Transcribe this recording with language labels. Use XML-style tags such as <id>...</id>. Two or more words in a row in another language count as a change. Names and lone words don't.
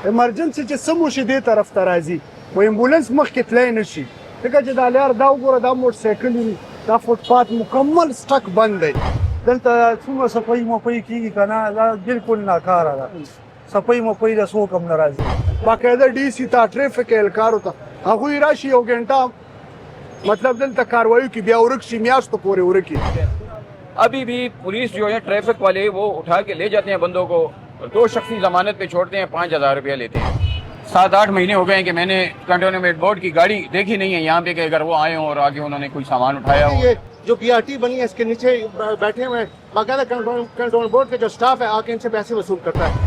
<ps>ایمرجنسي چې څه مو شي دې طرف ته راځي و امبولانس مخکې تللی نه شي ځکه چې دا لار دا وګوره دا موټر سایکل دا فوټپات مکمل سټک بند دی دلته څومره صفایي مفایي کېږي که نه دا بالکل ناکاره ده صفایي مفایي د څوک هم نه راځي باقاعده ډي سی ته ټریفک اهلکارو ته هغوی راشي یو ګنټه مطلب دلته کاروایي کې بیا ورک شي میاشتو پورې ورکي</ps> <ur>ابھی بھی پولیس جو ہے ٹریفک والے وہ اٹھا کے لے جاتے ہیں بندوں کو 2 شخصی ضمانت پہ چھوڑتے ہیں 5,000 روپیہ لیتے ہیں 7-8 مہینے ہو گئے ہیں کہ میں نے کنٹونمنٹ بورڈ کی گاڑی دیکھی نہیں ہے یہاں پہ کہ اگر وہ آئے ہوں اور آگے انہوں نے کوئی سامان اٹھایا ہو. یہ جو پی آر ٹی بنی ہے اس کے نیچے بیٹھے ہوئے ہیں باقاعدہ کنٹرول بورڈ کا جو اسٹاف ہے آ کے ان سے پیسے وصول کرتا ہے.</ur>